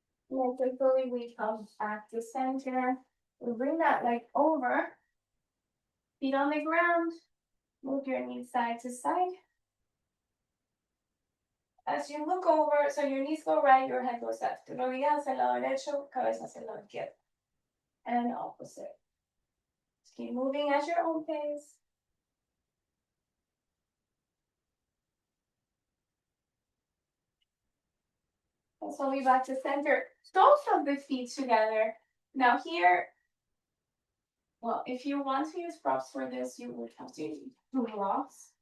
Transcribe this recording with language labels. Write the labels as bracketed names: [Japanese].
[English] Then quickly we come back to center. We bring that leg over, feet on the ground, move your knees side to side. As you look over, so your knees go right, your head goes left. [Spanish] Rodillas hacia el lado derecho, cabeza hacia el lado izquierdo. [English] And opposite. Just keep moving at your own pace. And slowly back to center. Soles of the feet together. Now here, well, if you want to use props for this, you would have to use blocks.